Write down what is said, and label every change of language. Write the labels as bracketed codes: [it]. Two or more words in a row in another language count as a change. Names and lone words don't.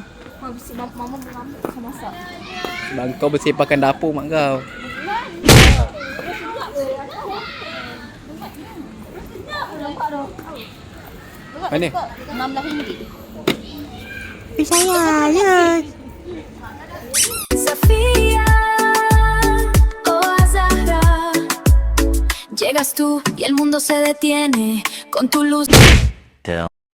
[ms] Mama akan masak. Bang kau bersepahkan dapur mak kau. Mana? RM16. Saya ya. [es] Sofía, oh Azahra, llegas tú y el mundo se detiene con tu luz. Tell.